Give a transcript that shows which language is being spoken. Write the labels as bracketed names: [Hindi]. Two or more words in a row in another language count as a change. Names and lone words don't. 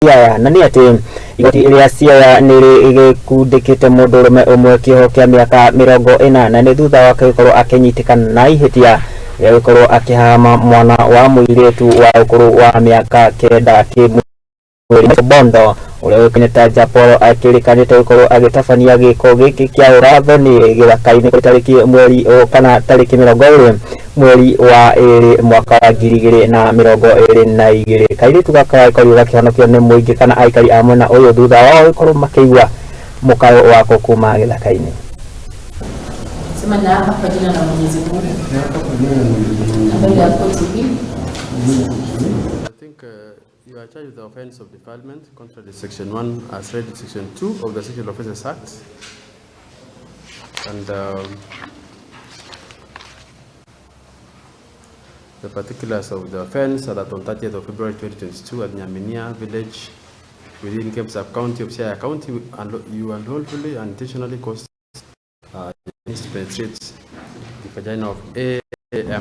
[Kikuyu] siaya na ni ati igoti ria siaya ni rikundikite mundurume umwe kioho kia miaka 40 ni thutha wake gukorwo akinyitikana na ihetia ya gukorwo akihahama mwana wa muiretu wa ukuru wa miaka 9 kimweri obondo uria uikaine ta japolo akirikanite gukorwo agitabania giako giki kia urathoni githaka-ini tareki mweri kana tareki 20 mweri wa mwaka wa 2022 Kairetu gakaikorio gakihanokio ni mwingi kana aikari a mwena uyu thutha wao gukorwo makiigua mukayo wako kuma githaka-ini. [Swahili] Sema na hapa jina la Mwenyezi Mungu. [English] I think you are charged with the offense of defilement contrary to section 1 as read in section 2 of the Sexual Offences Act. And the particulars of the offense are that on 30th of February 2022 at Njera village within Cape Sub-County of Siaya County, you unlawfully and intentionally caused to penetrate the vagina of A.M.